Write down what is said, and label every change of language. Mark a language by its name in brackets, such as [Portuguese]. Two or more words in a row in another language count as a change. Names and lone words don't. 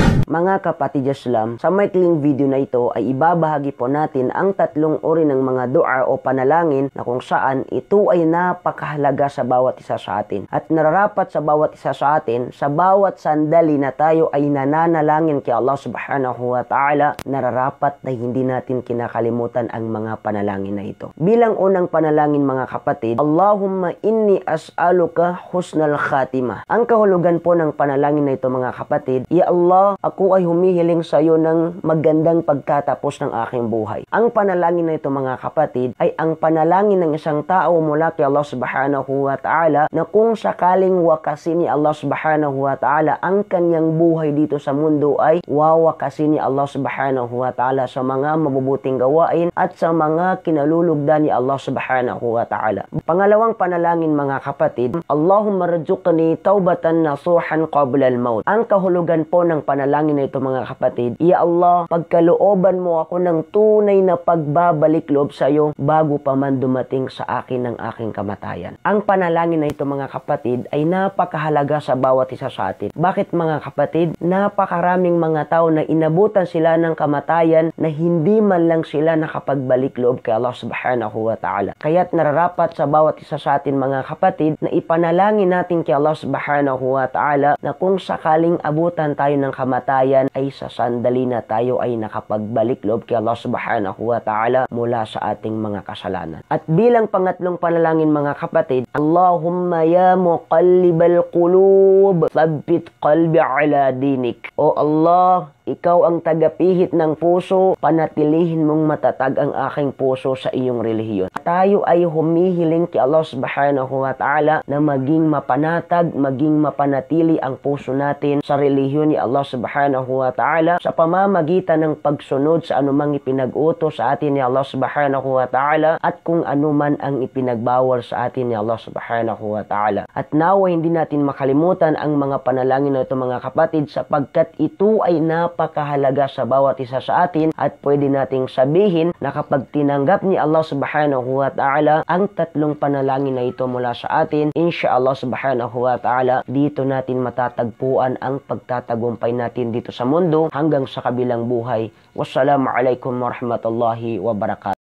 [Filipino] Mga kapatid Islam, sa maikling video na ito ay ibabahagi po natin ang tatlong uri ng mga dua o panalangin na kung saan ito ay napakahalaga sa bawat isa sa atin. At nararapat sa bawat isa sa atin, sa bawat sandali na tayo ay nananalangin kay Allah [Arabic] سبحانه وتعالى, [Filipino] nararapat na hindi natin kinakalimutan ang mga panalangin na ito. Bilang unang panalangin mga kapatid, [Arabic] اللهم إني أسألك حسن الخاتمة. [Filipino] Ang kahulugan po ng panalangin na ito mga kapatid, Ya Allah, ako ay humihiling sa iyo ng magandang pagtatapos ng aking buhay. Ang panalangin na ito mga kapatid ay ang panalangin ng isang tao mula kay Allah [Arabic] سبحانه وتعالى [Filipino] na kung sakaling wakasin ni Allah [Arabic] سبحانه وتعالى [Filipino] ang kanyang buhay dito sa mundo ay wawakasin ni Allah [Arabic] سبحانه وتعالى [Filipino] sa mga mabubuting gawain at sa mga kinalulugdan ni Allah [Arabic] سبحانه وتعالى. [Filipino] Pangalawang panalangin mga kapatid, [Arabic] اللهم ارزقني توبة نصوحا قبل الموت. [Filipino] Ang kahulugan po ng panalangin na ito mga kapatid, Ya Allah, pagkalooban mo ako ng tunay na pagbabalik loob sa iyo bago pa man dumating sa akin ang aking kamatayan. Ang panalangin na ito mga kapatid ay napakahalaga sa bawat isa sa atin. Bakit mga kapatid? Napakaraming mga tao na inabutan sila ng kamatayan na hindi man lang sila nakapagbalik loob kay Allah [Arabic] سبحانه وتعالى. [Filipino] Kaya't nararapat sa bawat isa sa atin mga kapatid na ipanalangin natin kay Allah [Arabic] سبحانه وتعالى [Filipino] na kung sakaling abutan tayo ng kamatayan ay sa sandali na tayo ay nakapagbalik loob kay Allah [Arabic] سبحانه وتعالى [Filipino] mula sa ating mga kasalanan. At bilang pangatlong panalangin mga kapatid, [Arabic] اللهم يا مقلب القلوب، ثبت قلبي على دينك. [Filipino] O Allah, ikaw ang tagapihit ng puso, panatilihin mong matatag ang aking puso sa iyong relihiyon. Tayo ay humihiling kay Allah [Arabic] سبحانه وتعالى [Filipino] na maging mapanatag, maging mapanatili ang puso natin sa relihiyon ni Allah [Arabic] سبحانه وتعالى [Filipino] sa pamamagitan ng pagsunod sa anumang ipinag-utos sa atin ni Allah [Arabic] سبحانه وتعالى [Filipino] at kung anuman ang ipinagbawal sa atin ni Allah subhanahu wa ta'ala. At nawa hindi natin makalimutan ang mga panalangin na ito mga kapatid sapagkat ito ay napakahalaga sa bawat isa sa atin at pwede nating sabihin na kapag tinanggap ni Allah [Arabic] سبحانه وتعالى [Filipino] ang tatlong panalangin na ito mula sa atin, [Arabic] إن شاء الله سبحانه وتعالى, [Filipino] dito natin matatagpuan ang pagtatagumpay natin dito sa mundo hanggang sa kabilang buhay. [Arabic] والسلام عليكم ورحمة الله وبركاته.